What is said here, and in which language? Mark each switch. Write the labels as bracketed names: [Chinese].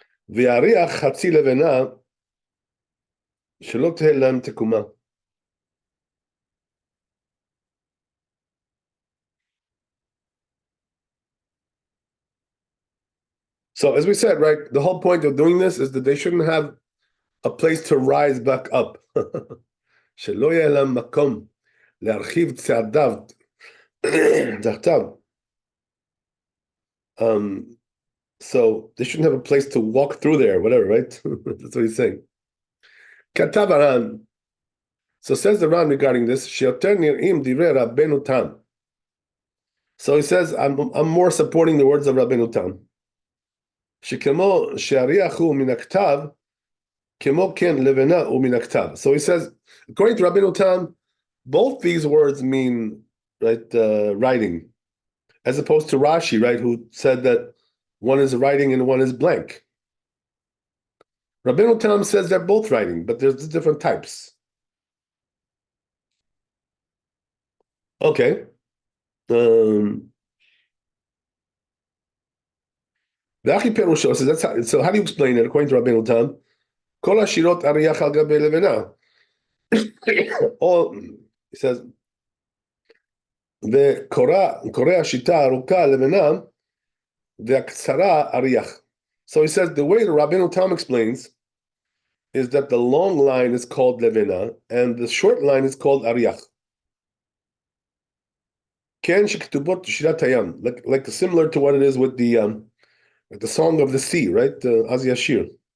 [Hebrew] V'ariach chatzi levena shelo tehem tekuma. [English] So as we said, right, the whole point of doing this is that they shouldn't have a place to rise back up. [Hebrew] שלא יהיה להם מקום להרחיב צעדיו תחתיו. [English] So they shouldn't have a place to walk through there, whatever, right? That's what he's saying. [Hebrew] כתב הר"ן. [English] So says the Ran regarding this, [Hebrew] שיותר נראים דברי רבנו תם. [English] So he says, I'm more supporting the words of Rabbeinu Tam. [Hebrew] שכמו שהריח הוא מן הכתב, כמו כן לבנה הוא מן הכתב. [English] So he says, according to Rabbeinu Tam, both these words mean, right, writing, as opposed to Rashi, right, who said that one is writing and one is blank. Rabbeinu Tam says they're both writing, but there's different types. Okay. [Hebrew] V'achi perusho [English] says that's how. So how do you explain it according to Rabbeinu Tam? [Hebrew] Kol hashirot ariyach al gabei levena. [English] All he says. [Hebrew] וקורא השיטה הארוכה לבנה והקצרה אריח. [English] So he says the way the Rabbeinu Tam explains is that the long line is called levena and the short line is called ariach. [Hebrew] כן שכתובות בשירת הים, [English] like similar to what it is with the song of the sea, right? Az Yashir.